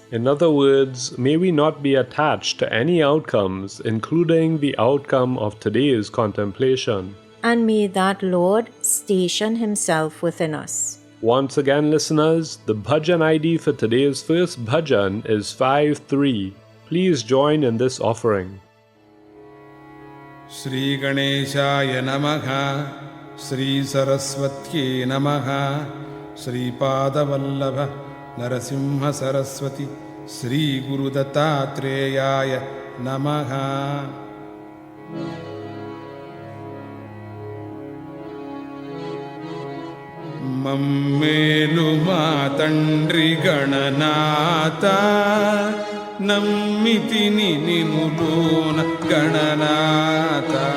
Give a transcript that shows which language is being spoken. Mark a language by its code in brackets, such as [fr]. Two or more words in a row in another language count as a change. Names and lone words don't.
[en] In other words, may we not be attached to any outcomes, including the outcome of today's contemplation. And may that Lord station Himself within us. Once again, listeners, the bhajan ID for today's first bhajan is 53. Please join in this offering. [sa] श्री गणेशाय नमः श्री सरस्वत्यै नमः श्री पादवल्लभ नरसिंह सरस्वती श्री गुरु दत्तात्रेय नमः. [te] మమ్మేలు మా తండ్రి గణనాథ, నమ్మితిని నినులోన గణనాథ.